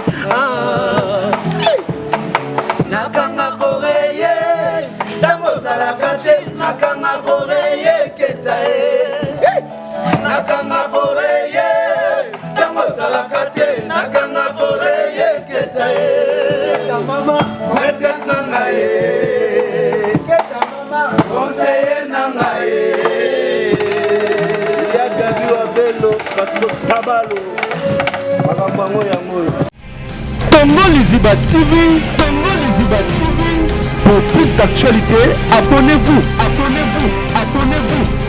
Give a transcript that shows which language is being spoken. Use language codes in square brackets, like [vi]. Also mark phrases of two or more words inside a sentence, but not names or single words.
[ln] Ah. Nakanga koreye. Tango ozalaka te, nakanga koreye Keta ye. Nakanga koreye. Tango ozalaka te, nakanga koreye Keta ye. Keta mama, maîtresse na nga ye. Keta mama, conseiller na nga ye. Ya Gabi Wabelo, [fr] parce que [ln] Tabalo. Makambo yango yango. Tongo Liziba T V, Tongo Liziba T V. [fr] Pour plus d'actualité, abonnez-vous, abonnez-vous, abonnez-vous.